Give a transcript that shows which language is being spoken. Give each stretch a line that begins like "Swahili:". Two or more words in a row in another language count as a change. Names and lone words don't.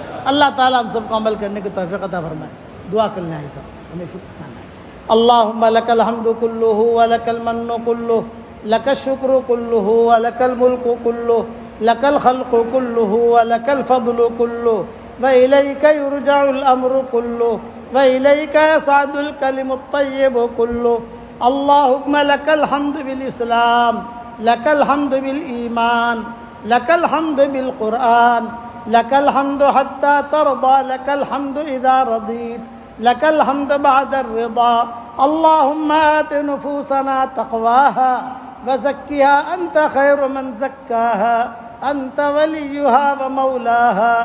Urdu: اللہ تعالیٰ ہم سب کو عمل کرنے کی توفیق عطا فرمائے. دعا کر لیں ایسا ہمیں
Arabic: اللہم لک الحمد کلہ ولک المن کلہ لک الشکر کلہ ولک الملک کلہ لک الخلق کلہ ولک الفضل کلہ وإلیک یرجع الامر کلہ وإلیک یصعد الکلم الطیب کلہ. اللہم لک الحمد بالاسلام لک الحمد بالایمان لک الحمد بالقرآن لک الحمد حتی ترضى لک الحمد اذا رضیت لك الحمد بعد الرضا. اللهم آت نفوسنا تقواها وزكها أنت خير من زكاها أنت وليها ومولاها.